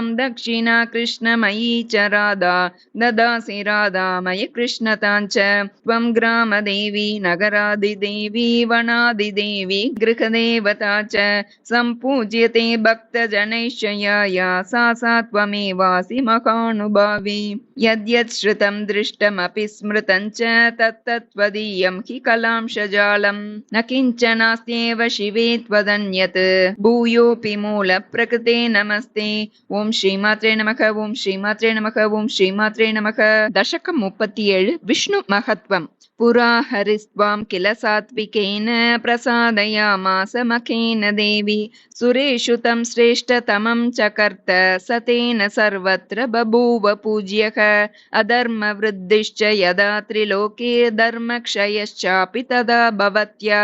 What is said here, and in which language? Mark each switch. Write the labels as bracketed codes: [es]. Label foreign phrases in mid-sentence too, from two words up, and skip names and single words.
[sa] दक्षिणा कृष्णमयी च राधा ददासि राधामय कृष्णतां च त्वं ग्रामदेवी नगरादिदेवी वनादिदेवी गृहदेवता च सम्पूज्यते भक्तजनैश्चयाया सा त्वमेवासि महानुभावी यद्यत् श्रुतं दृष्टमपि स्मृतं च तत्तत्त्वदीयं हि कलांशजालं न किञ्चनास्त्येव शिवे त्वदन्यत् भूयोऽपि मूलप्रकृते नमस्ते. ॐ श्रीमात्रे नमः। ॐ श्रीमात्रे नमः। ॐ श्रीमात्रे नमः. [ta] தசகம் 37 விஷ்ணு மகத்வம். [sa] पुरा हरिस्त्वां किल सात्विकेन प्रसादयामास मखेन देवी सुरेषु तं श्रेष्ठतमं चकर्त सतेन सर्वत्र बभूव पूज्यः अधर्मवृद्धिश्च यदा त्रिलोके धर्मक्षयश्चापि तदा भवत्या